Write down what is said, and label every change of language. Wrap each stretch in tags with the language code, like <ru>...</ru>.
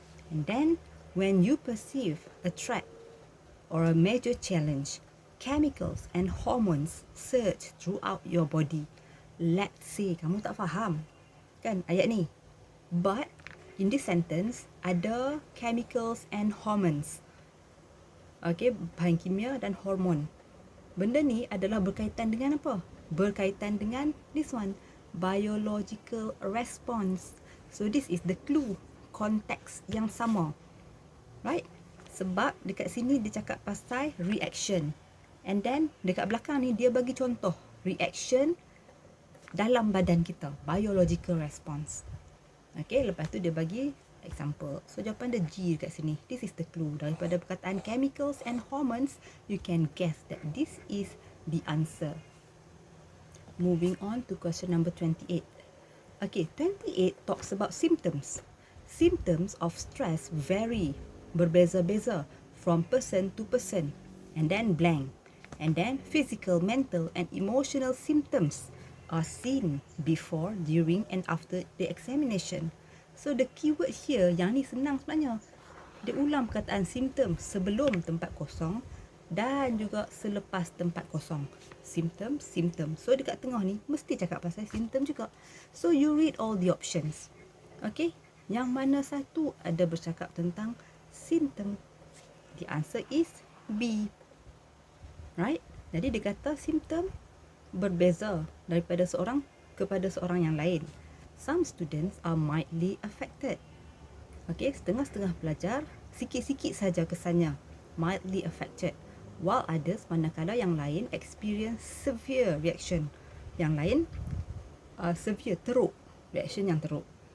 <en>And then when you perceive a threat or a major challenge, chemicals and hormones surge throughout your body. Let's say</en> <ms>kamu tak faham kan ayat ni.</ms> <en>But in this sentence ada chemicals and hormones.</en> <ms>Okay, bahan kimia dan hormon. Benda ni adalah berkaitan dengan apa? Berkaitan dengan</ms> <en>this one, biological response. So this is the clue,</en> <ms>konteks yang sama.</ms> <en>Right?</en> <ms>Sebab dekat sini dia cakap pasal reaction.</ms> <en>And then</en> <ms>dekat belakang ni dia bagi contoh reaction dalam badan kita, biological response. Okay, lepas tu dia bagi example. So jawapan dia G dekat sini.</ms> <en>This is the clue.</en> <ms>Daripada perkataan</ms> <en>chemicals and hormones, you can guess that this is the answer. Moving on to question number 28. Okay, 28 talks about symptoms. Symptoms of stress vary,</en> <ms>berbeza-beza</ms> <en>from person to person. And then blank. And then physical, mental and emotional symptoms are seen before, during and after the examination. So the keyword here,</en> <ms>yang ni senang sebenarnya. Dia ulang perkataan symptom sebelum tempat kosong dan juga selepas tempat kosong. Symptom, symptom. So dekat tengah ni mesti cakap pasal symptom juga.</ms> <en>So you read all the options.</en> <ms>Okay, yang mana satu ada bercakap tentang symptom?</ms> <en>The answer is B. Right?</en> <ms>Jadi dia kata symptom berbeza daripada seorang kepada seorang yang lain.</ms> <en>Some students are mildly affected.</en> <ms>Okay, setengah-setengah pelajar sikit-sikit saja kesannya</ms> <en>mildly affected, while others,</en> <ms>manakala yang lain</ms> <en>experience severe reaction.</en> <ms>Yang lain severe, teruk, reaction yang teruk.</ms>